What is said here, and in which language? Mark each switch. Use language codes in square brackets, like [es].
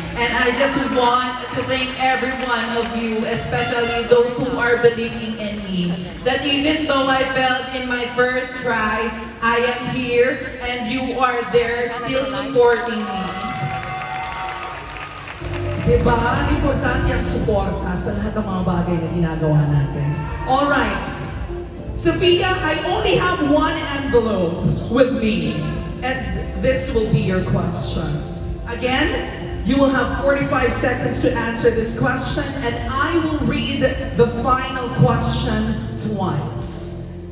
[en] And I just want to thank every one of you, especially those who are believing in me, that even though I failed in my first try, I am here and you are there still supporting me. [tl] Diba? Importante ang suporta sa lahat ng mga bagay na ginagawa natin. [en] Alright. Sophia, I only have 1 envelope with me. And this will be your question. Again, you will have 45 seconds to answer this question and I will read the final question twice.